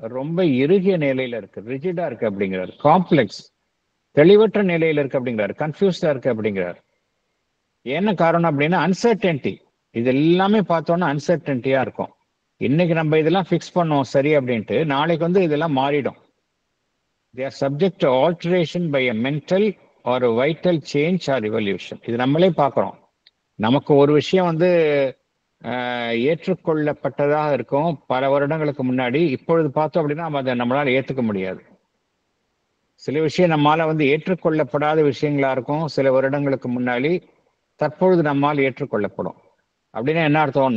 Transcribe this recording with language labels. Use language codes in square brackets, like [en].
[ta] ரொம்ப இறுகிய நிலையில இருக்கு, ரிஜிடா இருக்கு அப்படிங்கிறார். காம்ப்ளெக்ஸ், தெளிவற்ற நிலையில இருக்கு அப்படிங்கிறார். கன்ஃபியூஸ்டா இருக்கு அப்படிங்கிறார். என்ன காரணம் அப்படின்னா அன்சர்டன்டி. இது எல்லாமே பார்த்தோம்னா அன்சர்டன்டியா இருக்கும். இன்னைக்கு நம்ம இதெல்லாம் ஃபிக்ஸ் பண்ணோம் சரி அப்படின்ட்டு, நாளைக்கு வந்து இதெல்லாம் மாறிடும். [en] They are subject to alteration by a mental or a vital change or evolution. [ta] இது நம்மளே பார்க்குறோம். நமக்கு ஒரு விஷயம் வந்து ஏற்றுக்கொள்ளப்பட்டதாக இருக்கும் பல வருடங்களுக்கு முன்னாடி. இப்பொழுது பார்த்தோம் அப்படின்னா அதை நம்மளால ஏற்றுக்க முடியாது. சில விஷயம் நம்மளால வந்து ஏற்றுக்கொள்ளப்படாத விஷயங்களா இருக்கும் சில வருடங்களுக்கு முன்னாடி, தற்பொழுது நம்மால் ஏற்றுக்கொள்ளப்படும். அப்படின்னா என்ன அர்த்தம்?